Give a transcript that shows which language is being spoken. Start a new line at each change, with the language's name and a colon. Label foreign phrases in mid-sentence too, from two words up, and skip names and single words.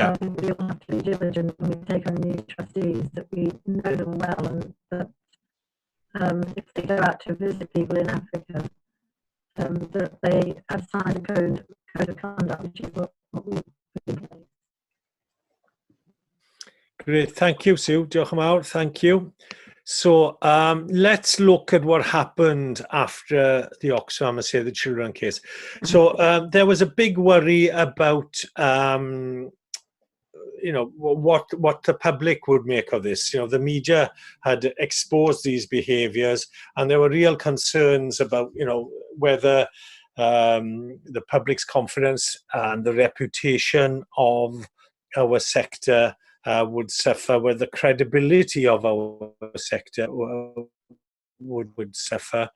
English: So I think we all have to be diligent when we take on new trustees, that we know them well, and that if they go out to visit people in Africa, that they have signed a code of conduct, which is what we put in place. Great, thank you, Sue.
Welsh: Diolch yn fawr,
English: thank you. So let's look at what happened after the Oxfam and Save the Children case. So there was a big worry about, you know, what the public would make of this. You know, the media had exposed these behaviours, and there were real concerns about, you know, whether the public's confidence and the reputation of our sector would suffer, whether the credibility of our sector would suffer.